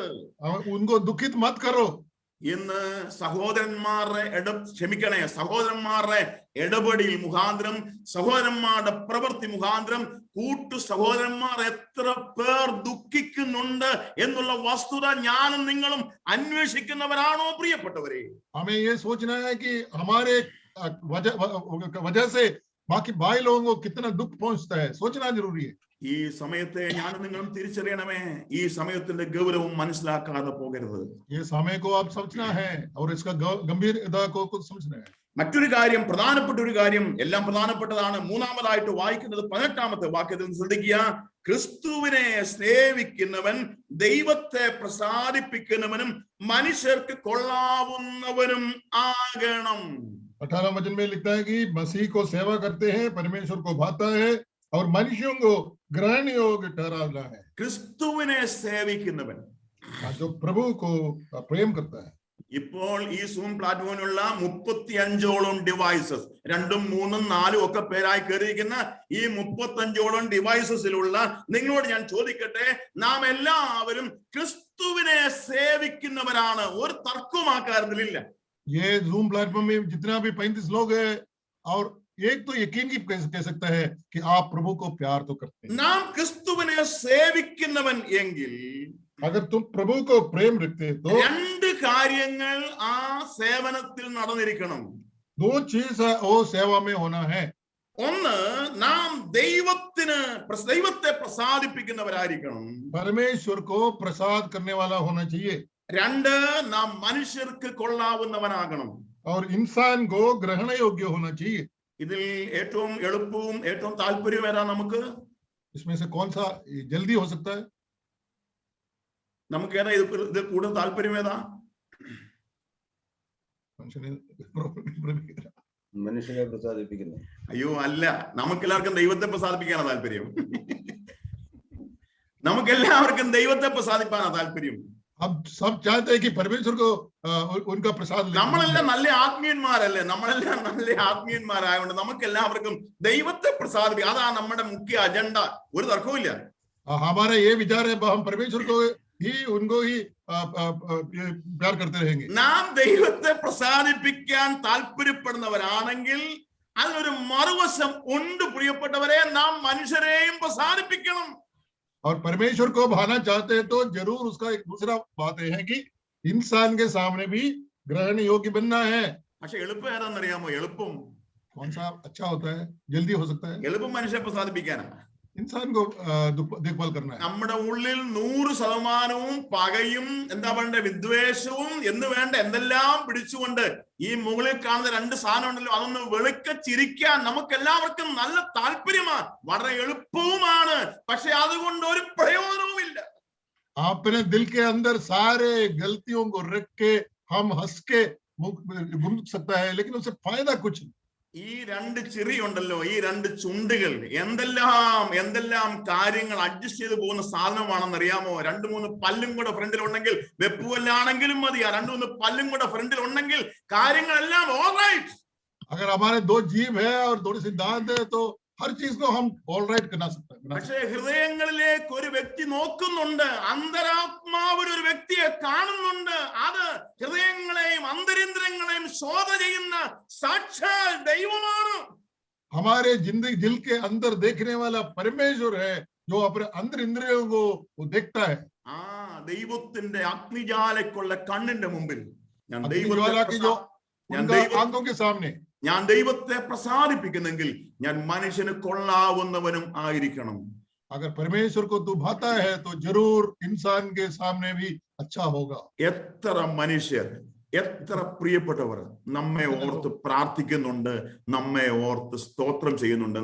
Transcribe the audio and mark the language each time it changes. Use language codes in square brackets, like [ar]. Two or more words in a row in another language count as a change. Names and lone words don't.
[hi] उनको दुखित मत करो. [ml] ഇന്ന് സഹോദരന്മാരുടെ ഇടപെടൽ മുഖാന്തരം, സഹോദരന്മാരുടെ പ്രവൃത്തി മുഖാന്തരം കൂട്ടു സഹോദരന്മാർ എത്ര പേർ ദുഃഖിക്കുന്നുണ്ട് എന്നുള്ള വസ്തുത ഞാനും നിങ്ങളും അന്വേഷിക്കുന്നവരാണോ പ്രിയപ്പെട്ടവരെ? [hi] हमें ये सोचना है कि हमारे वजह से बाकी भाई लोगों को कितना दुख पहुंचता है, सोचना जरूरी है. [ml] ഈ സമയത്തെ ഞാനും നിങ്ങളും തിരിച്ചറിയണമേ. ഈ സമയത്തിന്റെ ഗൗരവം മനസ്സിലാക്കാതെ പോകരുത്. [hi] ये समय को आप समझना है और इसका गंभीरता को कुछ समझना है. [ml] മറ്റൊരു കാര്യം, പ്രധാനപ്പെട്ട ഒരു കാര്യം, എല്ലാം പ്രധാനപ്പെട്ടതാണ്. മൂന്നാമതായിട്ട് വായിക്കുന്നത് 18-ാമത്തെ വാക്യത്തിൽ ശ്രദ്ധിക്കുക. ക്രിസ്തുവിനെ സ്നേഹിക്കുന്നവൻ ദൈവത്തെ പ്രസാദിപ്പിക്കുന്നവനും മനുഷ്യർക്ക് കൊള്ളാവുന്നവനും ആകണം. [hi] 18 वचन में लिखता है कि मसीह को सेवा करते हैं, परमेश्वर को भाता है और मनुष्यों को ग्रहण योग्य ठहराना है. [ml] ക്രിസ്തുവിനെ സേവിക്കുന്നവൻ, [hi] जो प्रभु को प्रेम करता है. [ml] ഇപ്പോൾ ഈ സൂം പ്ലാറ്റ്ഫോമിലുള്ള 35ഓളം ഡിവൈസസ്, 2ഉം 3ഉം 4ഉം ഒക്കെ പേരായി കയറിയിരിക്കുന്ന ഈ 35ഓളം ഡിവൈസസിലുള്ള നിങ്ങളോട് ഞാൻ ചോദിക്കട്ടെ, നാം എല്ലാവരും ക്രിസ്തുവിനെ സേവിക്കുന്നവരാണ്. ഒരു തർക്കവും ആ കാര്യത്തിലില്ല. [hi] ये जूम प्लेटफॉर्म में जितना भी 35 लोग हैं, और एक तो यकीन की कह सकता है कि आप प्रभु को प्यार तो करते हैं. [ml] നാം ക്രിസ്തുവിനെ സേവിക്കുന്നവൻ എങ്കിൽ, [hi] अगर तुम प्रभु को प्रेम रखते हैं तो [ml] രണ്ട് കാര്യങ്ങൾ ആ സേവനത്തിൽ നടന്നിരിക്കണം. [hi] दो चीज है वो सेवा में होना है. [ml] ഒന്ന്, നാം ദൈവത്തെ പ്രസാദിപ്പിക്കുന്നവരായിരിക്കണം. [hi] परमेश्वर को प्रसाद करने वाला होना चाहिए. [ml] രണ്ട്, നാം മനുഷ്യർക്ക് കൊള്ളാവുന്നവനാകണം. [hi] और इंसान को ग्रहण योग्य होना चाहिए. [ml] ഇതിൽ ഏറ്റവും എളുപ്പവും ഏറ്റവും താല്പര്യവും ഏതാ നമുക്ക്? [hi] इसमें से कौन सा जल्दी हो सकता है? [ml] നമുക്ക് ഏതാ ഇത് കൂടുതൽ താല്പര്യം ഏതാ? മനുഷ്യനെ പ്രസാദിപ്പിക്കുന്നു. അയ്യോ അല്ല, നമുക്കെല്ലാവർക്കും ദൈവത്തെ പ്രസാദിപ്പിക്കാനാണ് താല്പര്യം. നമുക്കെല്ലാവർക്കും ദൈവത്തെ പ്രസാദിപ്പാനാണ് താല്പര്യം. [hi] अब सब चाहते हैं कि परमेश्वर को उनका प्रसाद. [ml] നമ്മളെല്ലാം നല്ല ആത്മീയന്മാരല്ലേ? നമ്മളെല്ലാം നല്ല ആത്മീയന്മാരായതുകൊണ്ട് നമുക്കെല്ലാവർക്കും ദൈവത്തെ പ്രസാദിപ്പിക്കുക, അതാണ് നമ്മുടെ മുഖ്യ അജണ്ട. ഒരു തർക്കവുമില്ല. [hi] हमारा ये विचार है, हम परमेश्वर को ही उनको ही प्यार करते रहेंगे. [ml] നാം ദൈവത്തെ പ്രസാദിപ്പിക്കാൻ താല്പര്യപ്പെടുന്നവരാണെങ്കിൽ അതിനൊരു മറുവശം ഉണ്ട് പ്രിയപ്പെട്ടവരെ, നാം മനുഷ്യരെയും പ്രസാദിപ്പിക്കണം. [hi] और परमेश्वर को भाना चाहते हैं तो जरूर उसका एक दूसरा बात है कि इंसान के सामने भी ग्रहण योग्य बनना है. [ml] പക്ഷെ എളുപ്പം ഏതാണെന്നറിയാമോ? എളുപ്പം [hi] कौन सा अच्छा होता है, जल्दी हो सकता है? [ml] എളുപ്പം മനുഷ്യരെ പ്രസാദിപ്പിക്കാനാണ്. [hi] इंसान को देखभाल करना है. [ml] നമ്മുടെ ഉള്ളിൽ 100% പകയും എന്താ പറയണ്ടേ, വിദ്വേഷവും എന്ന് വേണ്ട എന്തെല്ലാം പിടിച്ചുകൊണ്ട് ഈ മുകളിൽ കാണുന്ന രണ്ട് സാധനം ഉണ്ടല്ലോ, അതൊന്ന് വെളുക്ക ചിരിക്കാൻ നമുക്ക് എല്ലാവർക്കും നല്ല താല്പര്യമാണ്, വളരെ എളുപ്പവുമാണ്. പക്ഷെ അതുകൊണ്ട് ഒരു പ്രയോജനവുമില്ല. [hi] अपने दिल के अंदर सारे गलतियों को रख के हम हंस के घूम सकता है, लेकिन उससे फायदा कुछ नहीं. [ml] ഈ രണ്ട് ചിറി ഉണ്ടല്ലോ, ഈ രണ്ട് ചുണ്ടുകൾ എന്തെല്ലാം കാര്യങ്ങൾ അഡ്ജസ്റ്റ് ചെയ്ത് പോകുന്ന സാധനമാണെന്ന് അറിയാമോ? 2-3 പല്ലും കൂടെ ഫ്രണ്ടിൽ ഉണ്ടെങ്കിൽ, വെപ്പുവല്ലാണെങ്കിലും മതി, ആ 2-3 പല്ലും കൂടെ ഫ്രണ്ടിൽ ഉണ്ടെങ്കിൽ കാര്യങ്ങളെല്ലാം ഓൾറൈറ്റ്. [hi] अगर हमारे 2 जीभ है और 2 सिद्धांत है तो हर चीज को हम ऑलराइट करना सकते हैं. [ml] പക്ഷേ ഹൃദയങ്ങളിലേക്ക് ഒരു വ്യക്തി നോക്കുന്നുണ്ട്, അന്തരാത്മാവിൽ ഒരു വ്യക്തിയെ കാണുന്നുണ്ട്. അത് ഹൃദയങ്ങളെയും അന്തരിന്ദ്രങ്ങളെയും ശോധ ചെയ്യുന്ന സാക്ഷാൽ ദൈവമാണ്. [hi] हमारे जिंदगी दिल के अंदर देखने वाला परमेश्वर है, जो अपने अंदर इंद्रियों को देखता है. [ml] ആ ദൈവത്തിന്റെ അഗ്നിജ്വാലയ്ക്കുള്ള കണ്ണിന്റെ മുമ്പിൽ ഞാൻ [hi] आंखों के सामने [ml] ഞാൻ ദൈവത്തെ പ്രസാദിപ്പിക്കുന്നെങ്കിൽ ഞാൻ മനുഷ്യന് കൊള്ളാവുന്നവനും ആയിരിക്കണം. [hi] अगर परमेश्वर को तू भाता है तो जरूर इंसान के सामने भी अच्छा होगा. [ml] എത്ര മനുഷ്യർ, എത്ര പ്രിയപ്പെട്ടവർ നമ്മെ ഓർത്ത് പ്രാർത്ഥിക്കുന്നുണ്ട്, നമ്മെ ഓർത്ത് സ്തോത്രം ചെയ്യുന്നുണ്ട്.